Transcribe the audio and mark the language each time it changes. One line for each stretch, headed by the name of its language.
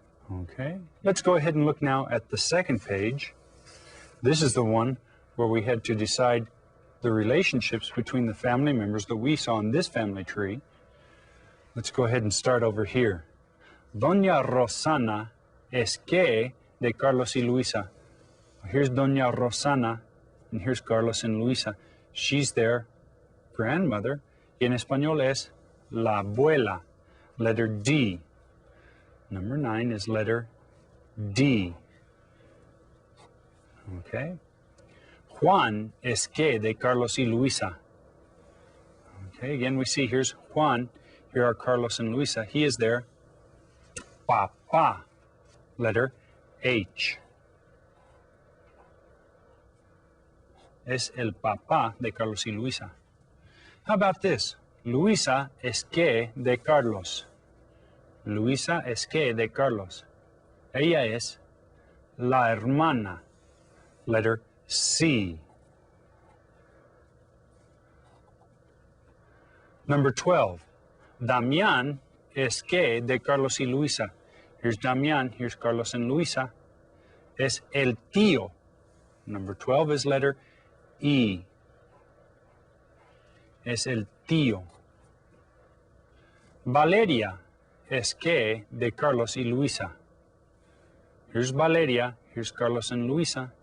English: Okay, let's go ahead and look now at the second page. This is the one where we had to decide the relationships between the family members that we saw in this family tree. Let's go ahead and start over here.
Spanish: Doña Rosana es que de Carlos y Luisa.
English: Here's Doña Rosana, and here's Carlos and Luisa. She's their grandmother.
Spanish: Y en español es la abuela,
English: letter D. Number 9 is letter D.
Spanish: Okay. Juan es que de Carlos y Luisa.
English: Okay, again we see here's Juan, here are Carlos and Luisa. He is their papá, letter H.
Spanish: Es el papá de Carlos y Luisa.
English: How about this?
Spanish: Luisa es que de Carlos. Luisa es que de Carlos. Ella es la hermana,
English: letter C. Number 12.
Spanish: Damián es que de Carlos y Luisa.
English: Here's Damián, here's Carlos and Luisa.
Spanish: Es el tío.
English: Number 12 is letter E.
Spanish: Es el tío. Valeria es que de Carlos y Luisa.
English: Here's Valeria, here's Carlos and Luisa.